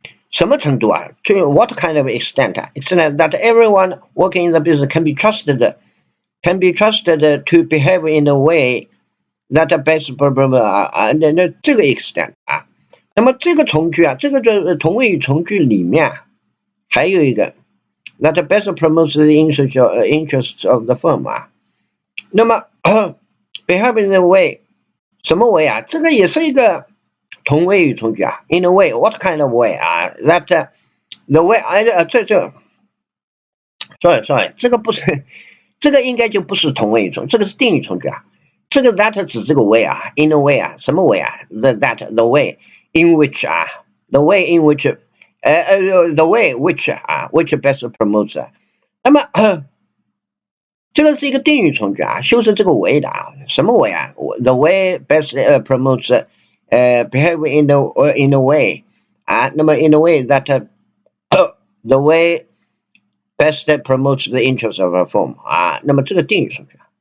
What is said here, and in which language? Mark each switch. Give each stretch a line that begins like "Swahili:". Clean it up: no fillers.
Chinese: 什么程度啊？就
English: what kind of extent? Extent that everyone working in the business can be trusted to behave in a way that best
Chinese: 那这个
English: extent 啊。
Chinese: 那么这个从句啊，这个同位语从句里面还有一个
English: that best promotes the interests of the firm
Chinese: 啊。那么 behave in a way 什么 way 啊？这个也是一个同位语从句啊 ，
English: in a way, what kind of way
Chinese: 啊 ？
English: That the way sorry，
Chinese: 这个不是，这个应该就不是同位语从，这个是定语从句啊。这个
English: that
Chinese: 指这个
English: way 啊 ，in a way 啊，
Chinese: 什么
English: way 啊？the way in which 啊，the way in which the way which 啊，which best promotes 啊。那么
Chinese: 这个是一个定语从句啊，修饰这个为的啊，什么为啊
English: ？The way best promotes behavior in the way 啊，那么 in the way that the way best promotes the interest of a firm 啊，
Chinese: 那么这个定语从句。